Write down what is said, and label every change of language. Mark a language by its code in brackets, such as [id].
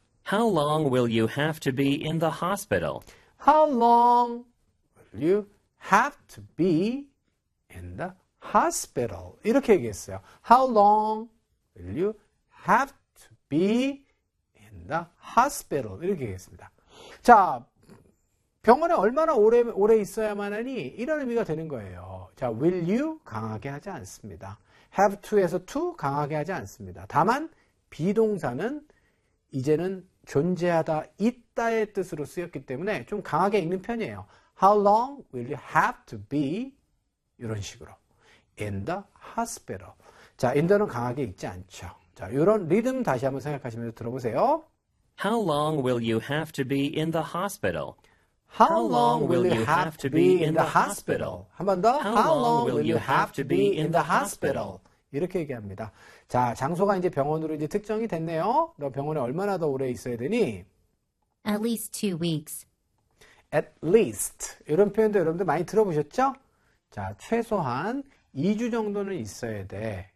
[en] How long will you have to be in the hospital? How long will you have to be in the hospital? [ko] 이렇게 얘기했어요. [en] How long will you have to be in the hospital? [ko] 이렇게 얘기했습니다. 자, 병원에 얼마나 오래 있어야만 하니? 이런 의미가 되는 거예요. 자, [en] will you [ko] 강하게 하지 않습니다. have to에서 to 강하게 하지 않습니다. 다만 비동사는 이제는 존재하다, 있다의 뜻으로 쓰였기 때문에 좀 강하게 읽는 편이에요. [en] How long will you have to be? [ko] 이런 식으로. [en] In the hospital. 자, in the는 [ko] 강하게 읽지 않죠. 자, 이런 리듬 다시 한번 생각하시면서 들어보세요. [en] How long will you have to be in the hospital? How long will you have to be in the hospital? [ko] 한 번 더. [en] How long will you have to be in the hospital? [ko] 이렇게 얘기합니다. 자, 장소가 이제 병원으로 이제 특정이 됐네요. 너 병원에 얼마나 더 오래 있어야 되니? [en] At least 2 weeks. At least. [ko] 이런 표현도 여러분들 많이 들어보셨죠? 자, 최소한 2주 정도는 있어야 돼.